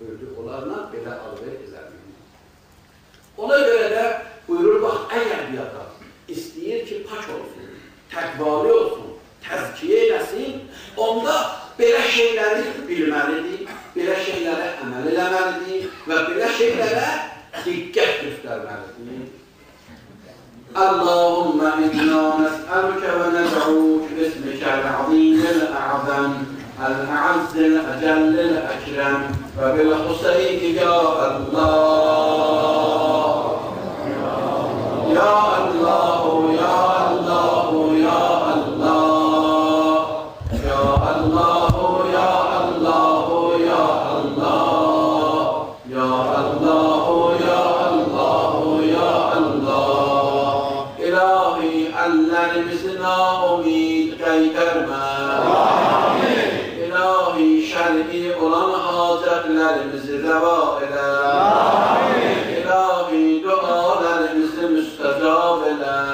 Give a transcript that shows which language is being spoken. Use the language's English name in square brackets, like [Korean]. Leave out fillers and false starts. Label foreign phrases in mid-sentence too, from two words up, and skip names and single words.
[Azerbaijani] Buyurdu, onlarla belə alver edəlim. Ona görə də buyurur, bax, əgər bir adam istəyir ki, pak olsun, təqvali olsun, təzkiyə eləsin, onda belə şeyləri bilməlidir, belə şeylərə əməl eləməlidir və belə şeylərə diqqət göstərməlidir. [Arabic] اللهم إنا نسألك وندعوك باسمك العظيم الأعظم الأعز الأجل الأكرم وبالحسين يا الله. يا الله، يا الله، يا الله. يا الله، يا الله، يا الله. يا الله، يا الله، يا الله. [Azerbaijani] İlahi əllərimizi naumid qaytarma. İlahi şər'i olan hacətlərimizi rəva elə. İlahi dualarımızı müstəcab elə.